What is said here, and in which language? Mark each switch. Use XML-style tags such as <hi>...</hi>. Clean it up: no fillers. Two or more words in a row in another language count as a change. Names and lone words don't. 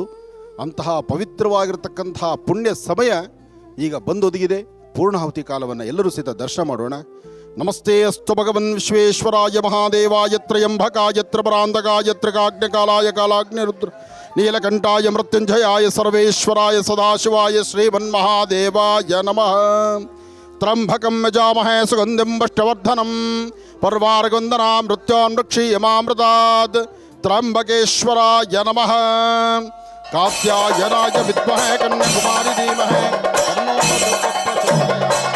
<kn>ಅಂತಹ ಪವಿತ್ರವಾಗಿರ್ತಕ್ಕಂಥ ಪುಣ್ಯ ಸಮಯ ಈಗ ಬಂದೊದಗಿದೆ. ಪೂರ್ಣಾಹುತಿ ಕಾಲವನ್ನು ಎಲ್ಲರೂ ಸಹಿತ ದರ್ಶನ ಮಾಡೋಣ.</kn> <sa>ನಮಸ್ತೆ ಅಸ್ತು ಭಗವನ್ ವಿಶ್ವೇಶ್ವರಾಯ ಮಹಾದೇವಾಯ ತ್ರಯಂಬಕಾಯ ತ್ರಪರಾಂತಕಾಯ ತ್ರಿಕಾಗ್ನಿಕಾಲಾಯ ಕಾಲಾಗ್ನಿರುದ್ರ ನೀಲಕಂಠಾಯ ಮೃತ್ಯುಂಜಯಾಯ ಸರ್ವೇಶ್ವರಾಯ ಸದಾಶಿವಾಯ ಶ್ರೀಮನ್ಮಹಾದೇವಾಯ ನಮಃ. ತ್ರಂಬಕಂ ಯಜಾಮಹೇ ಸುಗಂಧಿಂ ಪುಷ್ಟಿವರ್ಧನಂ ಪರ್ವಾರಗೊಂದನಾ ಮೃತ್ಯೋನ್ಮೃಕ್ಷೀಯಮಾಮೃತಾತ್. ತ್ರಂಬಕೇಶ್ವರಾಯ ನಮಃ. ಕಾತ್ಯಾಯನಾಯ ವಿದ್ಮಹೇ ಕನ್ಯಾಕುಮಾರಿ ಧೀಮಹಿ ತನ್ನೋ ಪ್ರಚೋದಯಾತ್.</sa>